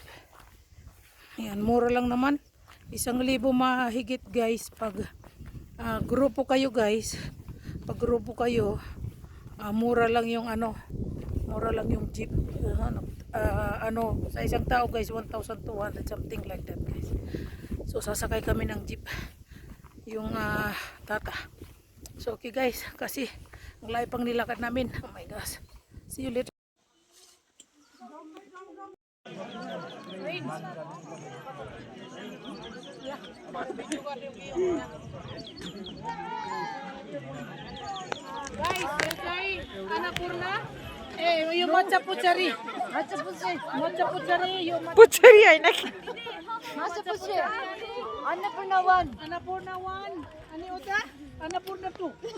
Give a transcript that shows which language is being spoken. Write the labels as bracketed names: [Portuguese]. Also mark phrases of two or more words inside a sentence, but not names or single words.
[Filipino] Ayan, mura lang naman. 1,000 mahigit guys pag grupo kayo guys. Pag grupo kayo, mura lang yung mura lang yung jeep. Sa isang tao guys 1,200 [English] something like that [Filipino] guys. So sasakay kami ng jeep. Yung tata. [English] So okay guys, [Filipino] kasi ang layo pang nilakad namin. [English] Oh my gosh. See you later. Guys, Annapurna. [Filipino] Yung matcha puchari. Matcha puchari. [Nepali] पुच्छरी होइन कि अन्नपूर्ण 1 [Filipino] Annapurna 1. Ano uta? Annapurna 2.